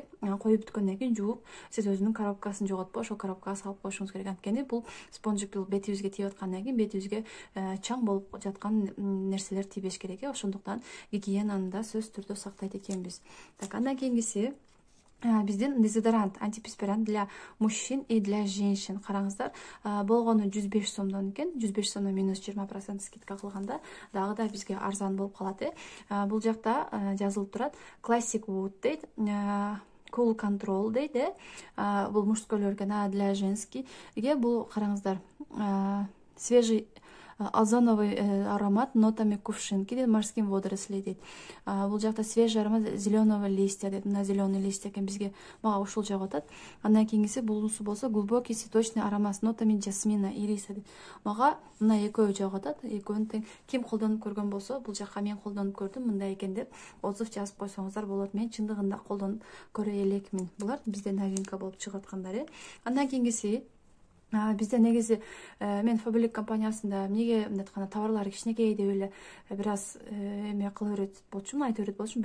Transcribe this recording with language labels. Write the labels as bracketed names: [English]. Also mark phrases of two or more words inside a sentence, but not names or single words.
[Kyrgyz] Коюп бүткөндөн кийин жууп, сиз өзүнүн коробкасын жоготпой, ошол коробкага салып коюшуңуз керек. Анткени бул спонжик бетибизге тийип аткандан кийин бетибизге чаң болуп жаткан нерселер тийбеш керек. Ошондуктан гигиенаны да сөзсүз түрдө сактайт экенбиз. Так, андан кийинкиси биздин дезодорант, антиперспирант [Russian] для мужчин и для женщин. [Kyrgyz] Караңыздар, болгону 105 сомдон экен. 105 сомдон минус 20% скидка кылганда дагы да бизге арзан болуп калат. Бул жакта жазылып турат Classic Wood дейт, Cool Control дейт. Бул мужскойлорго, [Russian] для женскийге [Kyrgyz] бул караңыздар [Russian] свежий озоновый аромат нотами кувшинки дейт, морским водорослей дейт. [Kyrgyz] Бул жакта [Russian] свежий аромат зеленого листья дейт. [Kyrgyz] Мына [Russian] зеленый листья [Kyrgyz] экен, бизге мага ушул жагып атат. Андан кийинкиси булуусу болсо [Russian] глубокий цветочный аромат с нотами жасмина, [Kyrgyz] ириса дейт. Мага мына экөө жагып атат. Экөөнү тең ким колдонуп көргөн болсо, бул жакка мен колдонуп көрдүм, мындай экен деп отзыв жазып койсоңуздар болот. Мен чындыгында колдонуп көрө элекмин. Булар бизде новинка болуп чыгып аткандар. Андан кийинкиси бизде негизи мен Фабрик компаниясында эмнеге мындай айтканда товарлары кичинекей деп эле бир аз эме кыла берет болчумун, айта берет болчумун.